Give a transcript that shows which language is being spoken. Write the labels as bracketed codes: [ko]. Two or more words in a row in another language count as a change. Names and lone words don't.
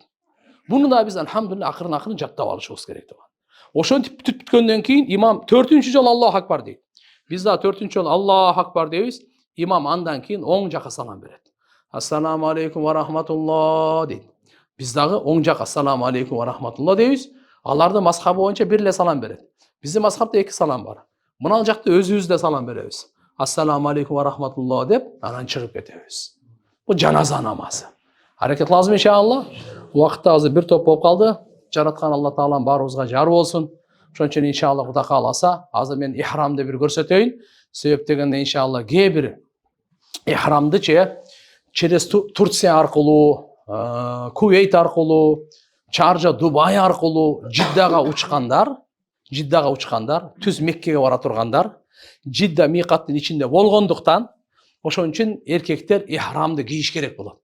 [ky] Муну да биз элхамдулиллах акырын жаттап алышыбыз керек. Ошентип бүткөндөн кийин имам 4-чү жолу [ar] الله أكبر [ky] дейт. Биз да 4-чү жолу [ar] الله أكبر [ky] дейбиз. Имам андан кийин оң жака салам берет. [ar] السلام عليكم ورحمة الله дейт. [ky] Биз дагы оң жака [ar] السلام عليكم ورحمة الله [ky] дейбиз. Алардын мазхабы боюнча бир эле салам берет. Биздин мазхабта 2 салам бар. Мына жакта өзүбүз да салам беребиз. [ar] السلام عليكم ورحمة الله [ky] деп анан чыгып кетебиз. Бул жаназа намазы. Аракет лазым иншалла. Убакытта азыр бир топ болуп калды. Жараткан Алла Таалам баарыбызга жар болсун. Ошон үчүн иншалла Кудай кааласа, азыр мен ихрамды бир көрсөтөйүн. Себеп дегенде иншалла кээ бир ихрамды через Турция аркылуу, Кувейт аркылуу, Чаржа, Дубай аркылуу Жиддага учкандар, түз Меккеге бара тургандар, Жидда микаттын ичинде болгондуктан, ошон үчүн эркектер ихрамды кийиш керек болот.